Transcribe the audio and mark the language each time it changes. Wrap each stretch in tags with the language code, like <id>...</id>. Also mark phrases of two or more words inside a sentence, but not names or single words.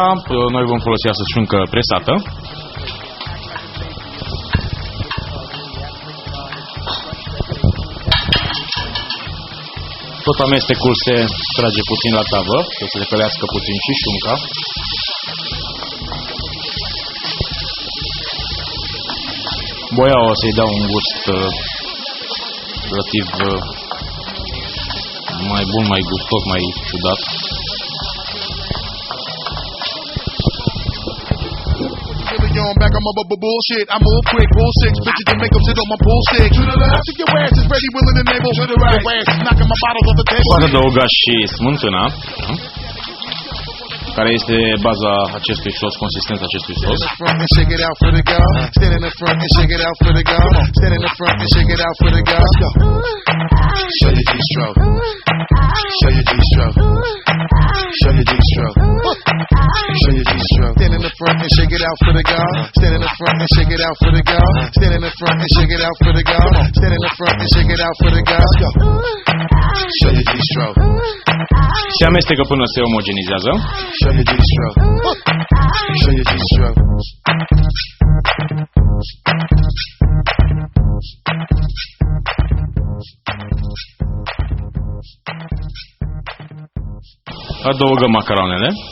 <ro>Noi vom folosi astăzi șuncă presată. Tot amestecul se trage puțin la tavă, să se călească puțin și șunca. Boia o să-i dau un gust relativ mai bun, mai gustos, mai ciudat.</ro> <en>Back on my bullshit. I move quick, bull six, bitches and make them sit on my pool stick. To the left, I think your ass is ready, willing and able. To the right, your ass is knocking my bottles off the table.</en> <ro>Poate adăuga și smântâna, care este baza acestui sos, consistența acestui sos.</ro> <en>Shake it out for the girl. Stand in the front and shake it out for the girl. Stand in the front and shake it out for the girl. Show your G-stroke. Show your G-stroke. Show your G-stroke. Show your G-stroke. Stand in the front and shake it out for the girl. Stand in the front and shake it out for the girl. Stand in the front and shake it out for the girl. Stand in the front and shake it out for the girl. Show your G-stroke.</en> <ro>Se amestecă până se omogenizează.</ro> <en>Show your G-stroke. Show your G-stroke.</en> <ro>Adăugăm macaronele.</ro>